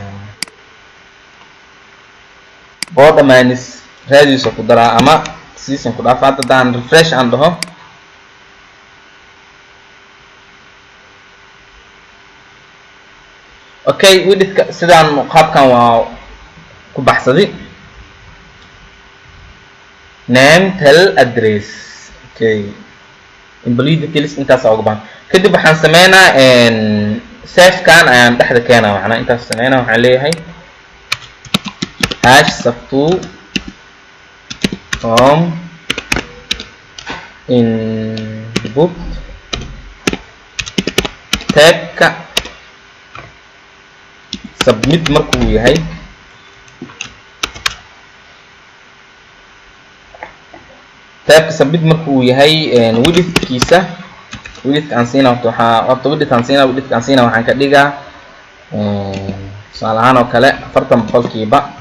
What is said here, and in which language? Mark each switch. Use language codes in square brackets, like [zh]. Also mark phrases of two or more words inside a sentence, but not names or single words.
[en] border minus radius [so] ku daraa ama season ku dhaaf hadda daan refresh aan dhaho okay widthka sidaan qaabkan waa ku baxsaday [en] name tel address okay employee details [so] intaas ugu baahan kadib waxaan sameynaa save kan ayaan dhexda keenaa macna intaas sameynaa waxaan leeyahay hash sub2 [en] from input [so] tabka submit markuu yahay tabka submit markuu yahay widthkiisa width aan siina width aan siina waxaan ka dhigaa tusaale ahaan oo kale 40%